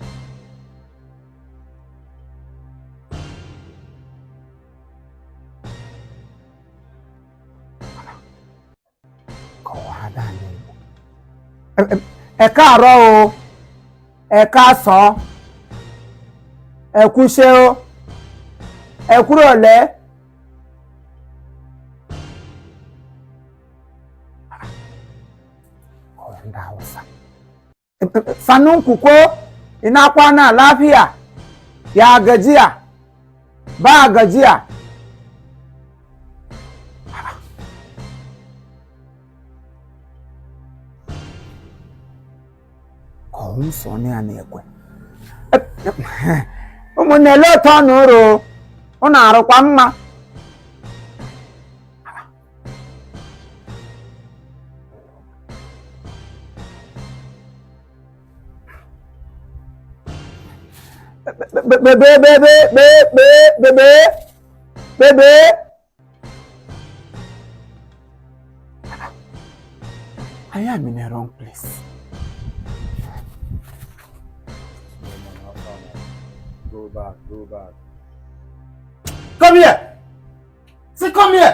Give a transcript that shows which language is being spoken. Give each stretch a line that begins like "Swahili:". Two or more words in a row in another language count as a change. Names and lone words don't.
Yoruba: Ẹ káàárọ̀ o, ẹ káàsán, ẹ kúṣẹ́ o, ẹ kúrọ̀lẹ́.
Hausa: Sannun ku ko ina kwana lafiya, ya gajiya, ba gajiya.
Yoruba: Sọ ní àná ẹ̀kọ́
Igbo: ụmụnne lọtọ n'ụrụ ụnụ arụkwa mma bebe
English: I am in a wrong place. Go back. Come here! Say, come here!